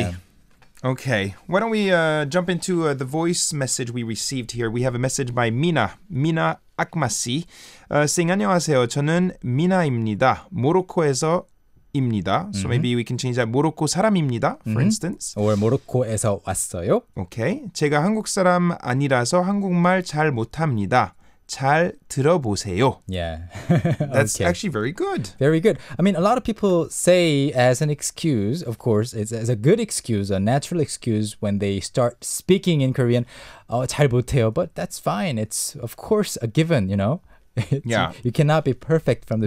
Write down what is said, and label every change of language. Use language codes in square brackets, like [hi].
[en] Yeah. Okay, why don't we jump into the voice message we received here. We have a message by Mina Akmasi saying [ko] 안녕하세요. 저는 미나입니다. 모로코에서입니다. [en] So maybe we can change that. [ko] 모로코 사람입니다, [en] for instance. [ko] Or 모로코에서 왔어요. [en] Okay. [ko] 제가 한국 사람 아니라서 한국말 잘 못합니다. 잘 들어보세요. [en] Yeah. That's Okay. actually very good. Very good. I mean, a lot of people say as an excuse, of course, it's as a good excuse, a natural excuse when they start speaking in Korean, [ko] 잘 못해요, [en] but that's fine. It's, of course, a given, you know? Yeah. You cannot be perfect from the